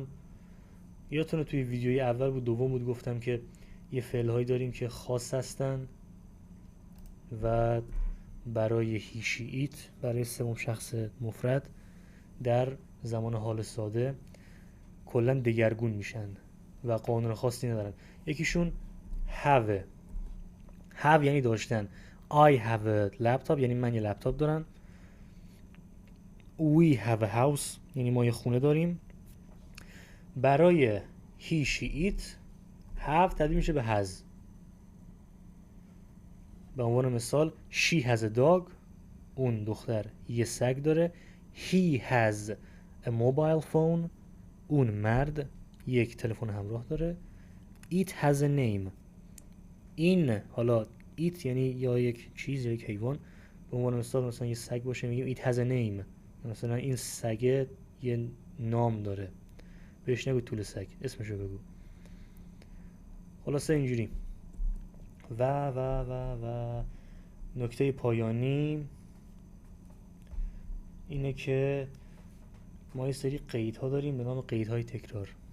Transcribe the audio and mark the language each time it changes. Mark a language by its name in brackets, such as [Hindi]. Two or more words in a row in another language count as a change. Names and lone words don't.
[Persian] یادتونه توی ویدیوی اول بود دوم بود گفتم که یه فعل‌هایی داریم که خاص هستن و برای [English] he she it, [Persian] برای سوم شخص مفرد در زمان حال ساده کلا دگرگون میشن و قانون خاصی ندارن. یکیشون have یعنی داشتن. [English] I have a laptop [Persian] یعنی من یه لپتاپ دارم. [English] We have a house [Persian] یعنی ما یه خونه داریم. برای [English] he she it have [Persian] تبدیل میشه به has. به عنوان مثال [English] she has a dog، [Persian] اون دختر یه سگ داره. [English] he has a mobile phone، [Persian] اون مرد یک تلفن همراه داره. [English] it has a name، [Persian] این حالا it یعنی یا یک چیز یا یک حیوان. به عنوان مثال مثلا یه سگ باشه میگیم [English] it has a name، [Persian] مثلا این سگ یه نام داره، بهش نگو طول سگ، اسمشو بگو. خلاصه اینجوری. و نکته پایانی اینه که ما یه سری قیدها داریم به نام قیدهای تکرار.